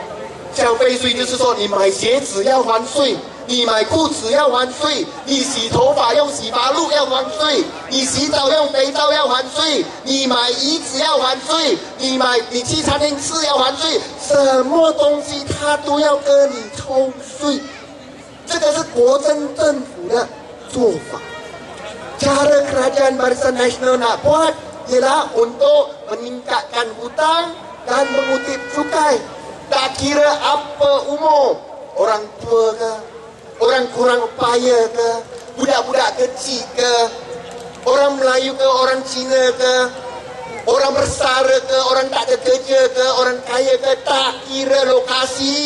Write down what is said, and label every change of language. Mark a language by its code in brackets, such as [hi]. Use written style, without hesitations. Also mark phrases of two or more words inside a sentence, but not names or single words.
[zh] 消费税就是说，你买鞋子要还税，你买裤子要还税，你洗头发用洗发露要还税，你洗澡用肥皂要还税，你买椅子要还税，你去餐厅吃要还税，什么东西他都要跟你抽税。这个是国政政府的做法。 [ms] Cara kerajaan Barisan Nasional nak buat ialah untuk meningkatkan hutang dan mengutip cukai. Tak kira apa umur, orang tua ke, orang kurang upaya ke, budak-budak kecil ke, orang Melayu ke, orang Cina ke, orang bersara ke, orang tak ada kerja ke, orang kaya ke, tak kira lokasi.